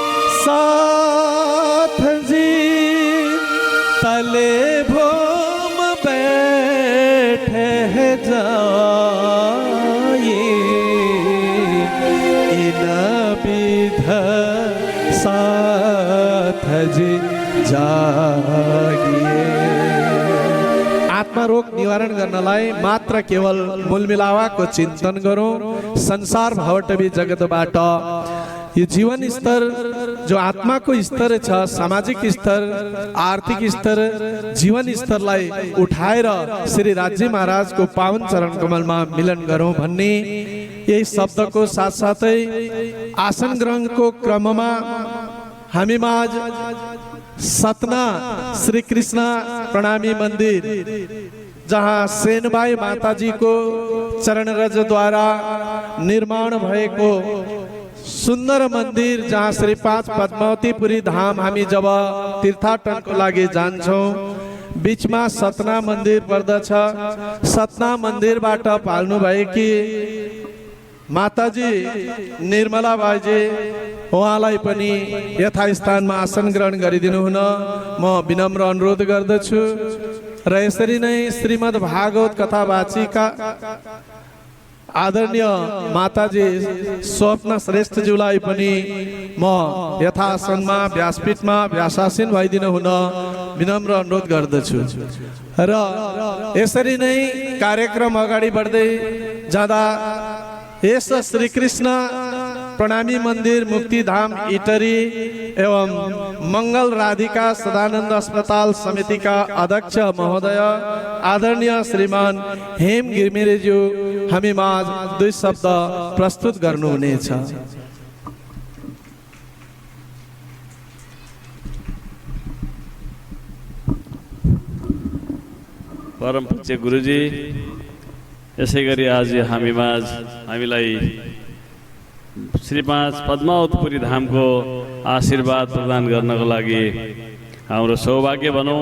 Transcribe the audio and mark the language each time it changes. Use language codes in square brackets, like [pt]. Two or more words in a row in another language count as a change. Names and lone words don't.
[hi] साथ जी तले भूम बैठे जाए इन विध साथ जी जागिए। [ne] आत्मा रोग निवारण गर्नलाई मात्र केवल मूलमिलावाको चिन्तन गरौँ। संसार भवटवी जगतबाट यो जीवन स्तर जो आत्मा को स्तर छ, सामाजिक स्तर, आर्थिक स्तर, जीवन स्तरलाई उठाएर श्री राज्य महाराज को पावन चरण कमल में मिलन गरौँ भन्ने यही शब्द को साथ साथै आसन ग्रहण को क्रम में हामी माझ सतना श्री कृष्ण प्रणामी मंदिर जहाँ सेनबाई माताजी को चरण रज द्वारा निर्माण भएको सुंदर मंदिर जहाँ श्री 5 पद्मावतीपुरी धाम हामी जब तीर्थाटनको लागि जान्छौं बीच में सतना मंदिर पर्दछ। सतना मंदिरबाट पाल्नु भएकी माताजी निर्मला बाईजी उहाँलाई पनि यथास्थानमा आसन ग्रहण गरिदिनु हुन म विनम्र अनुरोध गर्दछु। र यसरी नै श्रीमद् भागवत कथा वाचिका आदरणीय माताजी स्वप्न श्रेष्ठ ज्यूलाई पनि म यथासनमा व्यासपीठमा व्यासासीन भइदिनु हुन विनम्र अनुरोध गर्दछु। र यसरी नै कार्यक्रम अगाडि बढ्दै जाँदा यस श्री कृष्ण प्रणामी मंदिर मुक्तिधाम इटरी एवं मंगल राधिका सदानंद अस्पताल समिति का अध्यक्ष महोदय आदरणीय श्रीमान हेम गिरमिरेज्यू हामी माझ 2 शब्द प्रस्तुत गर्नुहुनेछ। परम पूज्य गुरुजी, यसै गरी आज हामी माझ हामीलाई श्री 5 पद्मावतीपुरी धाम को आशीर्वाद प्रदान गर्नको लागि हाम्रो सौभाग्य भनौं।